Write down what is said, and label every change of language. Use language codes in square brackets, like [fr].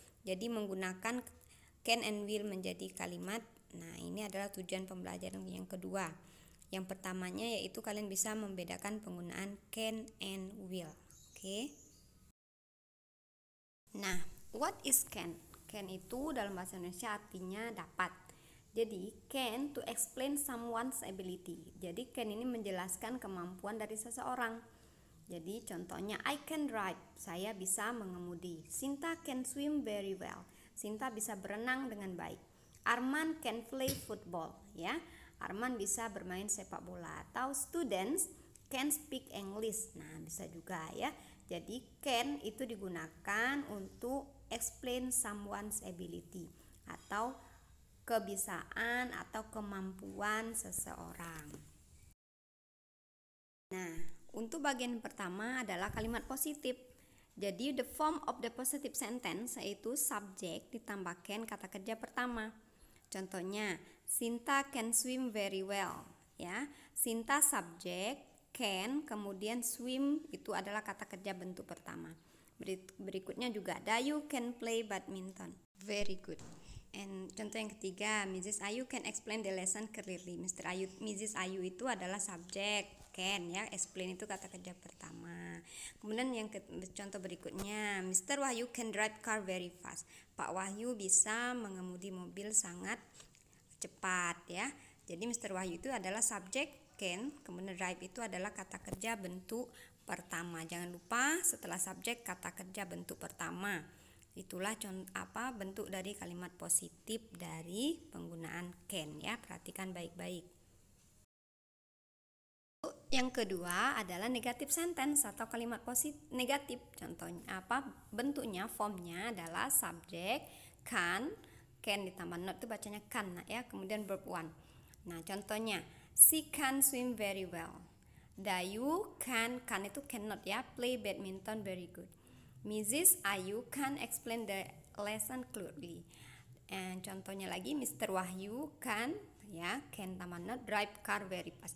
[id] Jadi menggunakan can and will menjadi kalimat. Nah, ini adalah tujuan pembelajaran yang kedua. Yang pertamanya yaitu kalian bisa membedakan penggunaan can and will. Oke. Nah, [en] what is can? [id] Can itu dalam bahasa Indonesia artinya dapat. [en] Jadi can to explain someone's ability. [id] Jadi can ini menjelaskan kemampuan dari seseorang. Jadi contohnya [en] I can drive, [id] saya bisa mengemudi. [en] Sinta can swim very well. [id] Sinta bisa berenang dengan baik. [en] Arman can play football, [id] ya. Arman bisa bermain sepak bola. [en] Atau students can speak English. [id] Nah, bisa juga ya. Jadi can itu digunakan untuk [en] explain someone's ability [id] atau kebiasaan atau kemampuan seseorang. Nah, untuk bagian pertama adalah kalimat positif. [en] Jadi the form of the positive sentence yaitu subject [id] ditambahkan kata kerja pertama. [en] Contohnya, Sinta can swim very well, ya. [id] Sinta subject, can, kemudian swim itu adalah kata kerja bentuk pertama. Berikutnya juga [en] Dayu can play badminton. Very good. [id] And contoh yang ketiga, Mrs. [en] Ayu can explain the lesson clearly. Mrs. [id] Ayu itu adalah subjek, can ya, explain itu kata kerja pertama. Kemudian contoh berikutnya, Mr. [en] Wahyu can drive car very fast. [id] Pak Wahyu bisa mengemudi mobil sangat cepat ya. Jadi Mr. Wahyu itu adalah subjek can, kemudian drive itu adalah kata kerja bentuk pertama. Jangan lupa setelah subjek kata kerja bentuk pertama. Itulah bentuk dari kalimat positif dari penggunaan can ya. Perhatikan baik-baik. Yang kedua adalah negative sentence atau kalimat negatif. Contohnya bentuknya, formnya adalah subjek can ditambah not itu bacanya can ya. Kemudian verb one. [en] Nah, contohnya she can swim very well. Dayu can itu cannot ya, play badminton very good. Mrs. Ayu can explain the lesson clearly. And contohnya lagi Mr. Wahyu can tambah not drive car very fast.